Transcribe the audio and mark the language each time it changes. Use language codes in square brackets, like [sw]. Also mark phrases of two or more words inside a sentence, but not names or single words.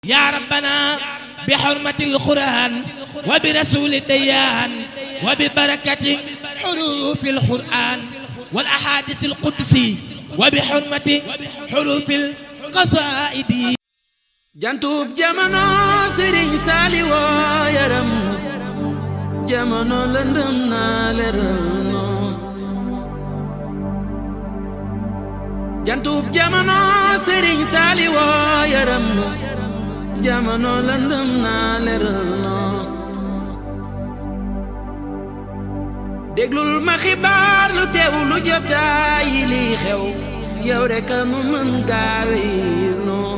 [ar] يا ربنا بحرمة القرآن وبرسول الديان وببركة حروف القرآن والأحاديث القدسي وبحرمة حروف القصائد [wo] jantub jamono Serigne Saliou yaram jamono lëndëm na leeral no jantub jamono Serigne Saliou yaram jamono lëndëm na leeral no déglul ma xibaar lu teew lu jotaay li xew yow rek nu mën gaawe no